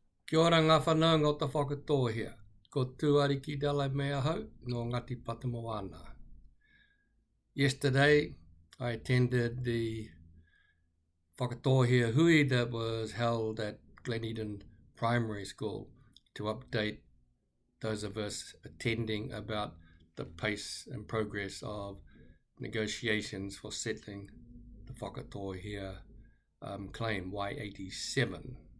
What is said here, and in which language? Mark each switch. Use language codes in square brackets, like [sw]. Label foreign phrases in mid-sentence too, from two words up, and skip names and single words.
[mi] Kia ora ngā whanau ngā ta Whakatohea. Ko Tuariki Delamere hau no Ngati Patamoana. [en] Yesterday, I attended the Whakatohea hui that was held at Glen Eden Primary School to update those of us attending about the pace and progress of negotiations for settling the Whakatohea claim Y87.